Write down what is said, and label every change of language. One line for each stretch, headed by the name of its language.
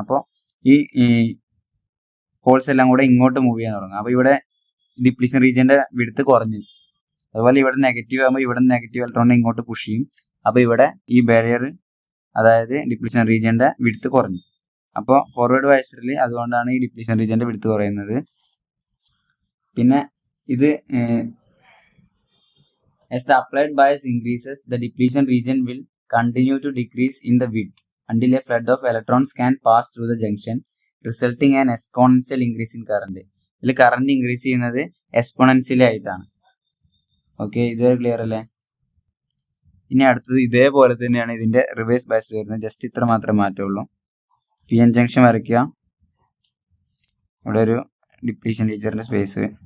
Malayalam: അപ്പോൾ ഈ ഹോൾസ് എല്ലാം കൂടെ ഇങ്ങോട്ട് മൂവ് ചെയ്യാൻ തുടങ്ങും. അപ്പോൾ ഇവിടെ ഡിപ്ലീഷൻ റീജിയന്റെ വിഡ്ത്ത് കുറഞ്ഞു. അതുപോലെ ഇവിടെ നെഗറ്റീവ് ആകുമ്പോൾ ഇവിടെ നെഗറ്റീവ് ഇലക്ട്രോണിനെ ഇങ്ങോട്ട് പുഷ് ചെയ്യും. അപ്പോൾ ഇവിടെ ഈ ബാരിയർ, അതായത് ഡിപ്ലീഷൻ റീജിയന്റെ വിഡ്ത്ത് കുറഞ്ഞു. അപ്പോൾ ഫോർവേഡ് ബയസ്ഡിൽ അതുകൊണ്ടാണ് ഈ ഡിപ്ലീഷൻ റീജിയന്റെ വിഡ്ത്ത് കുറയുന്നത്. പിന്നെ ഇത്
English: as the applied bias increases, the depletion region will continue to decrease in the width until a flood of electrons can pass through the junction, resulting in an exponential increase in current.
Malayalam: ഇതിൽ current increase ചെയ്യുന്നത് exponentially ആയിട്ടാണ്. Okay, ഇത് clear അല്ലേ? ഇനി അടുത്തത് ഇതേപോലെ തന്നെയാണ് ഇതിന്റെ റിവേഴ്സ് ബയസ് വരുന്നത്. ജസ്റ്റ് ഇത്ര മാത്രമേ മാറ്റമുള്ളൂ. പി എൻ ജംഗ്ഷൻ വരയ്ക്കുക, ഇവിടെ ഒരു ഡിപ്ലീഷൻ റീജിയന്റെ സ്പേസ്.